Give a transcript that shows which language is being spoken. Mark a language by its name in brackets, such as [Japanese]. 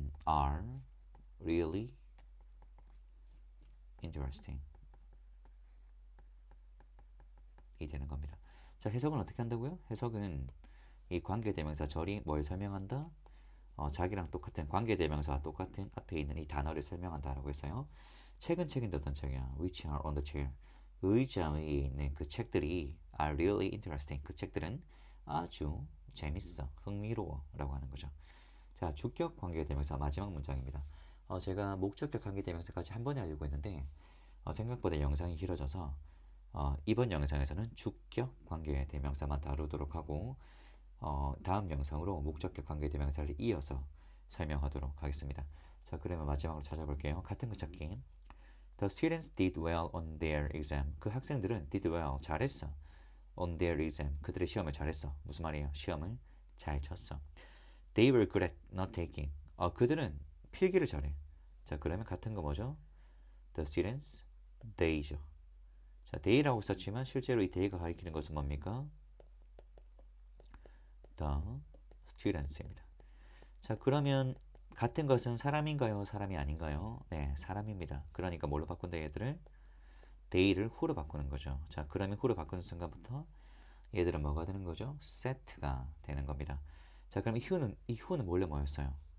[English] are really interesting. [Korean] 이 되는 겁니다. 자, 해석은 어떻게 한다고요? 해석은 이 관계대명사 절이 뭘 설명한다? 자기랑 똑같은 관계대명사와 똑같은 앞에 있는 이 단어를 설명한다라고 했어요. 책인데 어떤 책이야? [English] Which are on the chair. [Korean] 의자 위에 있는 그 책들이 [English] are really interesting. [Korean] 그 책들은 아주 재밌어, 흥미로워 라고 하는 거죠. 자, 주격 관계대명사 마지막 문장입니다. 제가 목적격 관계대명사까지 한 번에 하려고 했는데 생각보다 영상이 길어져서 이번 영상에서는 주격 관계대명사만 다루도록 하고 다음 영상으로 목적격 관계대명사를 이어서 설명하도록 하겠습니다. 자, 그러면 마지막으로 찾아볼게요. 같은 거 찾기. [English] The students did well on their exam. [Korean] 그 학생들은 did well, 잘했어. on their exam, 그들의 시험을 잘했어. 무슨 말이에요? 시험을 잘 쳤어. [English] They were good at not taking. [Korean] 그들은 필기를 잘해. 자, 그러면 같은 거 뭐죠? [English] The students, they죠. [Korean] 자, they라고 썼지만 실제로 이 they가 가리키는 것은 뭡니까? [English] The students입니다. [Korean] 자, 그러면 같은 것은 사람인가요? 사람이 아닌가요? 네, 사람입니다. 그러니까 뭘로 바꾼다 얘들을? they를 who로 바꾸는 거죠. 자, 그러면 who로 바꾸는 순간부터 얘들은 뭐가 되는 거죠? set가 되는 겁니다. 자, 그럼 이 who는 원래 뭐였어요?